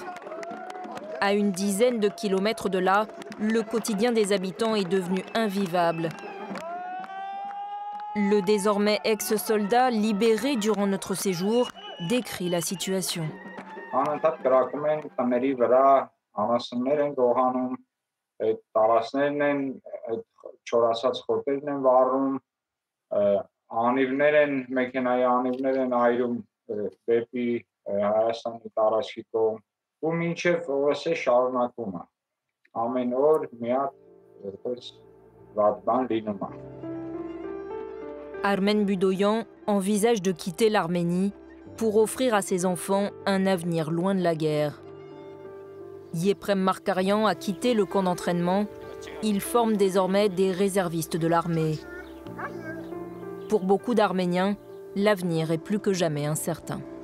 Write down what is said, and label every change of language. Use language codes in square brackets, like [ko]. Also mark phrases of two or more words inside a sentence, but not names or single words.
[fr] À une dizaine de kilomètres de là, le quotidien des habitants est devenu invivable. Le désormais ex-soldat, libéré durant notre séjour, décrit la situation. [hy] Անիվներ են, մեքենայի անիվներ են այրում դեպի Հայաստանի տարածքի կողմ ու մինչև ՕՍԵ շարունակում է։ Ամեն օր մի հատ որպես վատ բան լինում է։ [fr] Armen Budoyan envisage de quitter l'Arménie pour offrir à ses enfants un avenir loin de la guerre. Yeprem Markarian a quitté le camp d'entraînement. Il forme désormais des réservistes de l'armée. Pour beaucoup d'Arméniens, l'avenir est plus que jamais incertain.